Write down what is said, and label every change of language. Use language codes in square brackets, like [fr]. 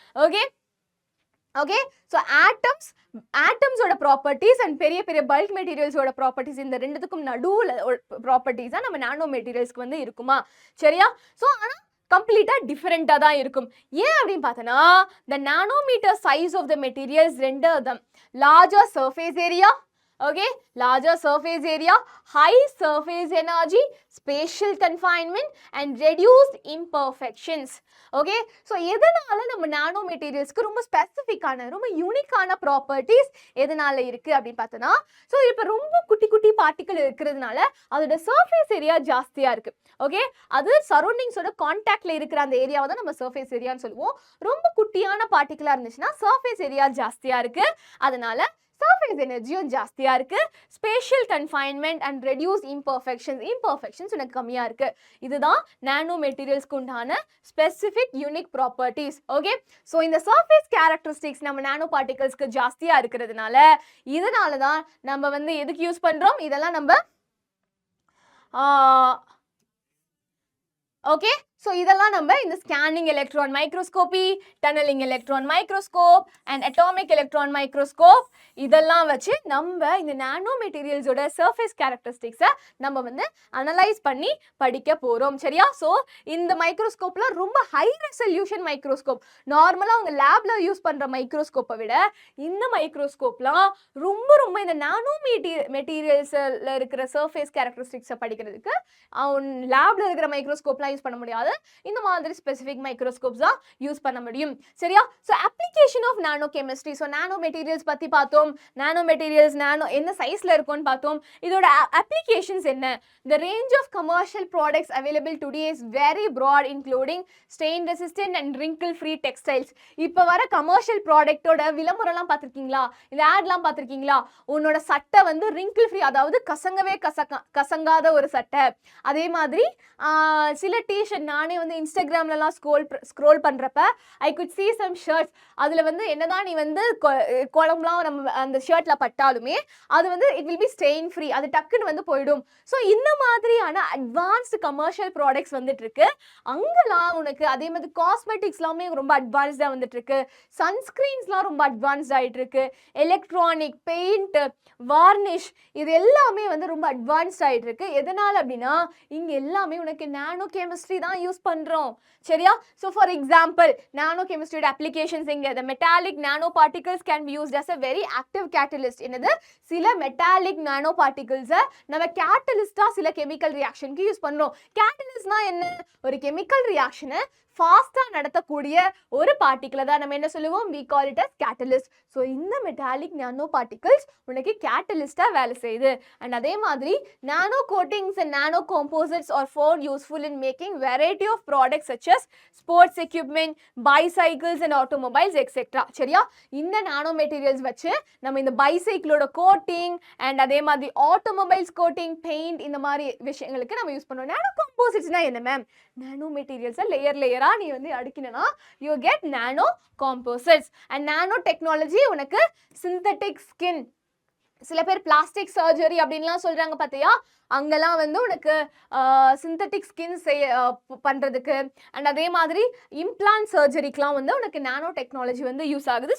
[ta] Okay, so ஆட்டம்ஸோட properties and பெரிய பெரிய bulk மெட்டீரியல்ஸோட properties, இந்த ரெண்டுத்துக்கும் நடுவில் ப்ராப்பர்ட்டிஸ் தான் நம்ம நானோ மெட்டீரியல்ஸ்க்கு வந்து இருக்குமா? சரியா? ஸோ ஆனால் கம்ப்ளீட்டாக டிஃப்ரெண்ட்டாக தான் இருக்கும். ஏன் அப்படின்னு பார்த்தோன்னா, [en] the nanometre size of the materials [ta] ரெண்டு தான் [en] Larger surface area okay, larger surface area, high surface energy, spatial confinement and reduced imperfections. [ta] okay, so எதனால நம்ம நானோ மெட்டீரியல்ஸ்க்கு ரொம்ப ஸ்பெசிஃபிக்கான ரொம்ப யூனிக்கான ப்ராப்பர்ட்டிஸ் எதனால இருக்கு அப்படின்னு பார்த்தோன்னா, ஸோ இப்போ ரொம்ப குட்டி குட்டி பார்ட்டிகல் இருக்கிறதுனால அதோட சர்ஃபேஸ் ஏரியா ஜாஸ்தியா இருக்கு. ஓகே, அது சரௌண்டிங்ஸோட கான்டாக்ட்ல இருக்கிற அந்த ஏரியாவை தான் நம்ம சர்ஃபேஸ் ஏரியான்னு சொல்லுவோம். ரொம்ப குட்டியான பார்ட்டிகலா இருந்துச்சுன்னா சர்ஃபேஸ் ஏரியா ஜாஸ்தியா இருக்கு, அதனால surface எனர்ஜியும் ஜாஸ்தியா இருக்கு. [en] spatial confinement and reduced imperfections [ta] உனக்கு கம்மியா இருக்கு. இதுதான் நானோ மெட்டீரியல்ஸ்க்கு உண்டான specific unique properties. Okay, so இந்த சர்ஃபேஸ் கேரக்டரிஸ்டிக்ஸ் நம்ம நானோ பார்ட்டிகல்ஸ்க்கு ஜாஸ்தியா இருக்கிறதுனால இதனால தான் நம்ம வந்து எதுக்கு யூஸ் பண்றோம், இதெல்லாம் நம்ம ஓகே, ஸோ இதெல்லாம் நம்ம இந்த scanning electron microscopy, tunnelling electron microscope and atomic electron microscope இதெல்லாம் வச்சு நம்ம இந்த நானோ மெட்டீரியல்ஸோட சர்ஃபேஸ் கேரக்டரிஸ்டிக்ஸை நம்ம வந்து அனலைஸ் பண்ணி படிக்க போகிறோம். சரியா? ஸோ இந்த மைக்ரோஸ்கோப்லாம் ரொம்ப ஹை ரெசல்யூஷன் மைக்ரோஸ்கோப். நார்மலாக அவங்க லேபில் யூஸ் பண்ணுற மைக்ரோஸ்கோப்பை விட இந்த மைக்ரோஸ்கோப்லாம் ரொம்ப ரொம்ப இந்த நானோ மெட்டீரியல்ஸில் இருக்கிற சர்ஃபேஸ் கேரக்டரிஸ்டிக்ஸை படிக்கிறதுக்கு லேபில் இருக்கிற மைக்ரோஸ்கோப்லாம் யூஸ் பண்ண முடியாது. இந்த மாதிரி ஸ்பெசிஃபிக் மைக்ரோஸ்கோப்ஸ் தான் யூஸ் பண்ண முடியும். சரியா? So application of nano chemistry. So nano materials பற்றி பார்த்தோம். நானோ மெட்டீரியல்ஸ் என்ன சைஸில் இருக்கும்னு பார்த்தோம். இதோட அப்ளிகேஷன்ஸ் என்ன? [en] The range of commercial products available today is very broad, including stain resistant and wrinkle free textiles. [ta] இப்போ வர கமர்ஷியல் ப்ராடக்டோட விளம்பரம்லாம் பார்த்துருக்கீங்களா? இந்த ஆட்லாம் பார்த்துருக்கீங்களா? உன்னோட சட்டை வந்து wrinkle free, அதாவது கசங்காத ஒரு சட்டை. அதே மாதிரி சில டிஷர்ட் நானே வந்து இன்ஸ்டாகிராம்லலாம் ஸ்க்ரோல் பண்ணுறப்ப [en] I could see some shirts. [ta] அதில் வந்து என்னதான் நீ வந்து குழம்புலாம் நம்ம அந்த ஷர்ட்டில் பட்டாலுமே அது வந்து [en] it will be stain free, [ta] அது டக்குன்னு வந்து போயிடும். ஸோ இந்த மாதிரியான அட்வான்ஸ்டு கமர்ஷியல் ப்ராடக்ட்ஸ் வந்துட்டு இருக்கு அங்கெல்லாம் உனக்கு. அதே மாதிரி காஸ்மெட்டிக்ஸ்லாமே ரொம்ப அட்வான்ஸ்டாக வந்துட்டு இருக்கு. சன்ஸ்கிரீன்ஸ்லாம் ரொம்ப அட்வான்ஸ்ட் ஆகிட்டு இருக்கு. எலக்ட்ரானிக், பெயிண்ட், வார்னிஷ் இது எல்லாமே வந்து ரொம்ப அட்வான்ஸ்ட் ஆகிட்டு இருக்கு. எதனால் அப்படின்னா இங்கே எல்லாமே உனக்கு நானோ கெமிஸ்ட்ரி தான் யூஸ் பண்ணுறோம். சரியா? [en] So for example nano கெமிஸ்ட்ரியோட applications இங்கே the metallic nanoparticles can be used as a very active catalyst. [ta] என்னது? சில மெட்டாலிக் நானோ பார்ட்டிகல்ஸை நம்ம கேட்டலிஸ்டாக சில கெமிக்கல் ரியாக்ஷனுக்கு யூஸ் பண்ணுறோம். கேட்டலிஸ்ட்னா என்ன? ஒரு கெமிக்கல் ரியாக்ஷனை ஃபாஸ்ட்டாக நடத்தக்கூடிய ஒரு பார்ட்டிகளை தான் நம்ம என்ன சொல்லுவோம்? [en] we call it as catalyst. [ta] So இந்த மெட்டாலிக் நானோ பார்ட்டிகல்ஸ் உனக்கு கேட்டலிஸ்டாக வேலை செய்யுது. [en] and [ta] அதே மாதிரி [en] Nanocoatings and nanocomposites are found useful in making variety of products such as sports equipment, bicycles and automobiles etc. [ta] சரியா? இந்த நானோ மெட்டீரியல்ஸ் வச்சு நம்ம இந்த பைசைக்கிளோட கோட்டிங் அண்ட் அதே மாதிரி ஆட்டோமொபைல்ஸ் கோட்டிங், பெயிண்ட் இந்த மாதிரி விஷயங்களுக்கு நம்ம யூஸ் பண்ணுவோம். நானோ காம்போசிட்ஸ்னா என்ன மேம்? நானோ மெட்டீரியல்ஸை லேயர் நீ வந்து அடுக்கினா [en] You get nanocomposites. [ta] And nano technology உனக்கு சிந்தட்டிக் ஸ்கின், சில பேர் பிளாஸ்டிக் சர்ஜரி அப்படின்லாம் சொல்றாங்க பார்த்தியா, அங்கெல்லாம் வந்து உனக்கு சிந்தட்டிக் ஸ்கின் பண்ணுறதுக்கு அண்ட் அதே மாதிரி இம்ப்ளான்ட் சர்ஜரிக்கெலாம் வந்து உனக்கு நானோ டெக்னாலஜி வந்து யூஸ் ஆகுது.